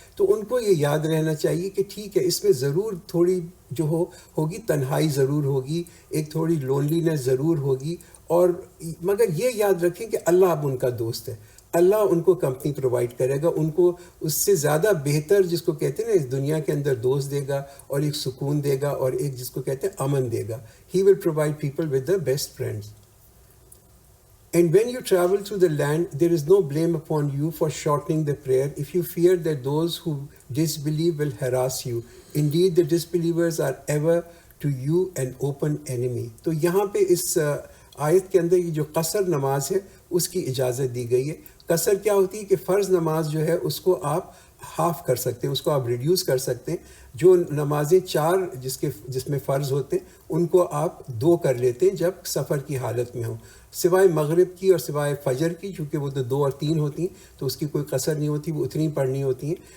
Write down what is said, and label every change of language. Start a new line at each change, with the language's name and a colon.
Urdu: تو ان کو یہ یاد رہنا چاہیے کہ ٹھیک ہے اس میں ضرور تھوڑی جو ہوگی تنہائی ضرور ہوگی، ایک تھوڑی لونلینس ضرور ہوگی. اور مگر یہ یاد رکھیں کہ اللہ اب ان کا دوست ہے، اللہ ان کو کمپنی پرووائڈ کرے گا، ان کو اس سے زیادہ بہتر جس کو کہتے ہیں نا اس دنیا کے اندر دوست دے گا، اور ایک سکون دے گا، اور ایک جس کو کہتے ہیں امن دے گا.
English: He will provide people with the best friends. And when you travel through the land, there is no blame upon you for shortening the prayer if you fear that those who disbelieve will harass you. Indeed, the disbelievers are ever to you an open enemy.
Urdu: تو یہاں پہ اس آیت کے اندر یہ جو قصر نماز ہے اس کی اجازت دی گئی ہے. قصر کیا ہوتی ہے کہ فرض نماز جو ہے اس کو آپ ہاف کر سکتے ہیں، اس کو آپ ریڈیوس کر سکتے ہیں. جو نمازیں 4 جس میں فرض ہوتے ہیں ان کو آپ 2 کر لیتے ہیں جب سفر کی حالت میں ہوں، سوائے مغرب کی اور سوائے فجر کی، چونکہ وہ تو 2 اور 3 ہوتی ہیں تو اس کی کوئی قصر نہیں ہوتی، وہ اتنی پڑھنی ہوتی ہیں.